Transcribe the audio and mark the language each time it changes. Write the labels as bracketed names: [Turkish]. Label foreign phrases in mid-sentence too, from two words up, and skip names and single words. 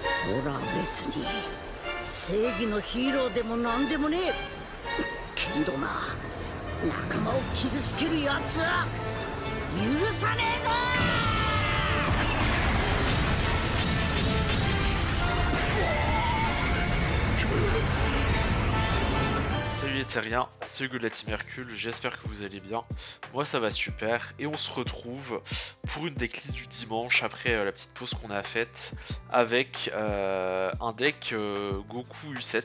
[Japanese] 俺は別に正義のヒーローでもなんでもねえけどな、仲間を傷つけるやつは許さねえぞ。 [French] Salut les terriens, c'est Hugo de la Team Hercule, j'espère que vous allez bien. Moi ça va super et on se retrouve pour une decklist du dimanche après la petite pause qu'on a faite avec un deck Goku U7.